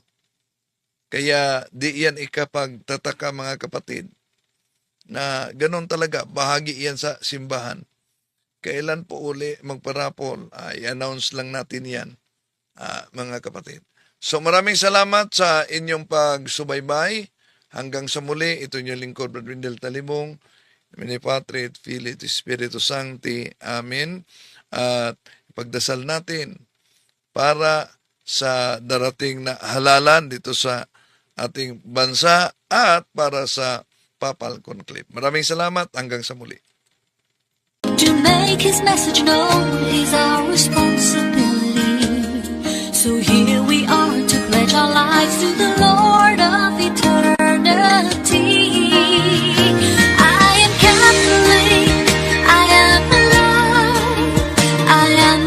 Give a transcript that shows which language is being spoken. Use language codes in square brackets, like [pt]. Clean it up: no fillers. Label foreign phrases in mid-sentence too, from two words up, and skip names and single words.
[tl] Kaya di yan ikapagtataka mga kapatid na ganon talaga, bahagi yan sa simbahan. Kailan po uli magparapol, i-announce lang natin yan, mga kapatid. So maraming salamat sa inyong pagsubaybay. Hanggang sa muli, ito yung lingkod, Brother Windel Talibong. [la] Mini Patri et Filii et Spiritus Sancti. Amen. [tl] At pagdasal natin para sa darating na halalan dito sa ating bansa at para sa Papal Conclave. Maraming salamat. Hanggang sa muli. [en] To make his message known is our responsibility. So here we are to pledge our lives to the Lord of eternity. I am Catholic, I am alive, I